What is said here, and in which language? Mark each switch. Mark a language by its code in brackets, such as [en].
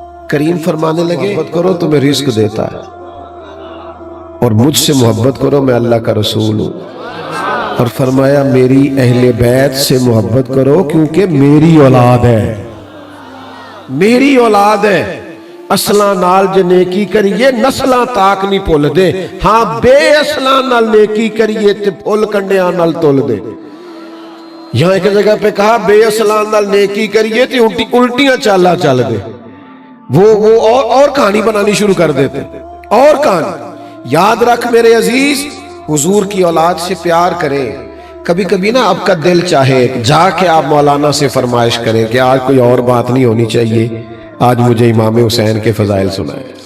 [ur] کریم فرمانے لگے محبت کرو تمہیں رزق دیتا ہے، اور مجھ سے محبت کرو میں اللہ کا رسول ہوں. اور فرمایا میری اہل بیت سے محبت کرو کیونکہ میری اولاد ہے، میری اولاد ہے. [pa] اصلاں نال جے نیکی کریے نسلاں تاک نہیں بھول دے. ہاں بے اصلاں نال نیکی کریے تے پھول کنڈیاں نال تول دے. [ur] یہاں ایک جگہ پہ کہا [pa] بے اصلاں نال نیکی کریے تے الٹیاں چالا چل دے. [ur] وہ اور کہانی بنانی شروع کر دیتے، اور کہانی. یاد رکھ میرے عزیز، حضور کی اولاد سے پیار کرے. کبھی کبھی نا آپ کا دل چاہے جا کے آپ مولانا سے فرمائش کریں کہ آج کوئی اور بات نہیں ہونی چاہیے، آج مجھے امام حسین کے فضائل سنائے.